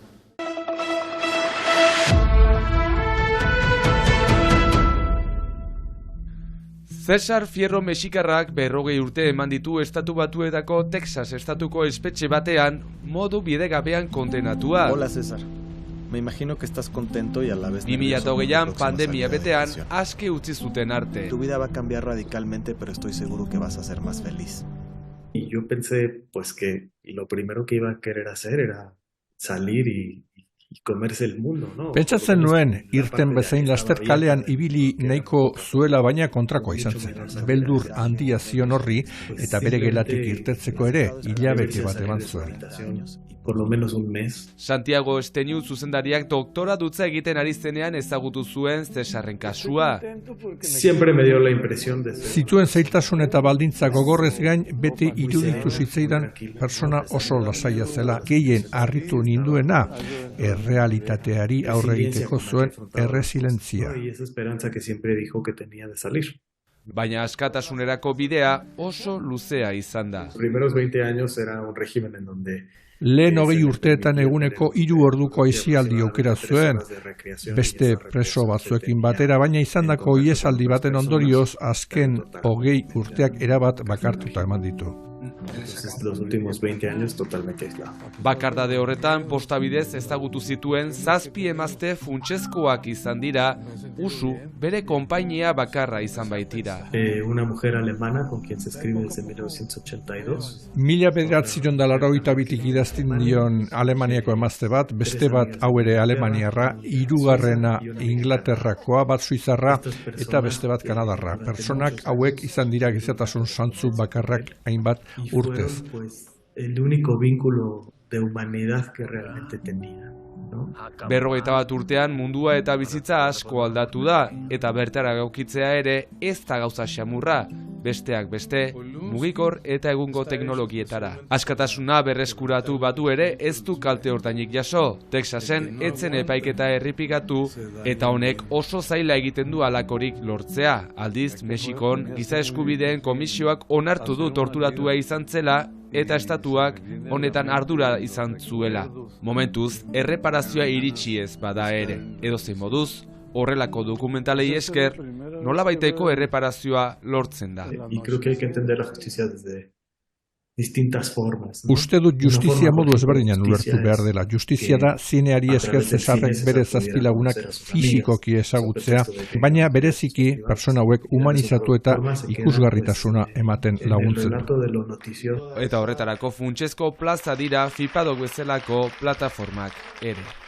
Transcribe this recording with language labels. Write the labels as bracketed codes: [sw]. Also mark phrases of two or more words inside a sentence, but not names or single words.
[eu] Cesar Fierro mexikarrak 40 urte eman ditu Estatu Batuetako Texas estatuko espetxe batean modu bidegabean kondenatua. [es] Hola César, me imagino que estás contento y a la vez nervioso. [eu] 2020an pandemia betean aske utzi zuten arte. [es] Tu vida va a cambiar radicalmente, pero estoy seguro que vas a ser más feliz. Y yo pensé pues que lo primero que iba a querer hacer era salir y comerse el mundo, ¿no? [eu] Pentsatzen nuen, irten bezain laster kalean ibili nahiko zuela baina kontrakoa izan zen. Beldur handia zion horri eta bere gelatik irtetzeko ere hilabete bat eman zuen. [es] Por lo menos un mes. [eu] Santiago Esteniu zuzendariak doktora dutza egiten ari zenean ezagutu zuen Cesarren kasua. [es] Siempre me dio la impresión de [eu] Zituen zailtasun eta baldintza gogorrez gain beti iruditu zitzaidan persona oso lasaia zela. Gehien harritu ninduena errealitateari aurre egiteko zuen erresilentzia. [es] Y esa esperanza que siempre dijo que tenía de salir. [eu] Baina askatasunerako bidea oso luzea izan da. [es] Los primeros 20 años era un régimen en donde [eu] Lehen 20 urteetan eguneko 3 orduko aisialdi aukera zuen, beste preso batzuekin batera, baina izandako ihesaldi baten ondorioz azken 20 urteak erabat bakartuta eman ditu. [es] los últimos 20 años totalmente aislado. [eu] Bakardade horretan postabidez ezagutu zituen 7 emazte funtsezkoak izan dira, usu bere konpainia bakarra izan baitira. [es] Una mujer alemana con quien se escribe desde 1982. [eu] 1982 idazten dion Alemaniako emazte bat, beste bat hau ere Alemaniarra, 3. Inglaterrakoa, bat Suizarra eta beste bat Kanadarra. Personak hauek izan dira gizatasun zantzu bakarrak hainbat urtez. [es] Pues el único vínculo de humanidad que realmente tenía, ¿no? [eu] 41 urtean mundua eta bizitza asko aldatu da, eta bertara gaukitzea ere ez da gauza xamurra, besteak beste, mugikor eta egungo teknologietara. Askatasuna berreskuratu batu ere ez du kalte ordainik jaso, Texasen etzen epaiketa errepikatu, eta honek oso zaila egiten du halakorik lortzea. Aldiz, Mexikon giza eskubideen komisioak onartu du torturatua izan zela, eta estatuak honetan ardura izan zuela. Momentuz, erreparazioa iritsi ez bada ere. Edozein moduz, horrelako dokumentalei esker, nolabaiteko erreparazioa lortzen da. [es] Y creo que hay que entender la justicia desde distintas formas, ¿no? [eu] Uste dut justizia modu ezberdinan ulertu behar dela. Justizia da zineari esker Cesarrek bere zazpilagunak fisikoki ezagutzea, baina bereziki persona hauek humanizatu eta ikusgarritasuna ematen laguntzen du. Eta horretarako funtsezko plaza dira FIPADOK bezalako plataformak ere.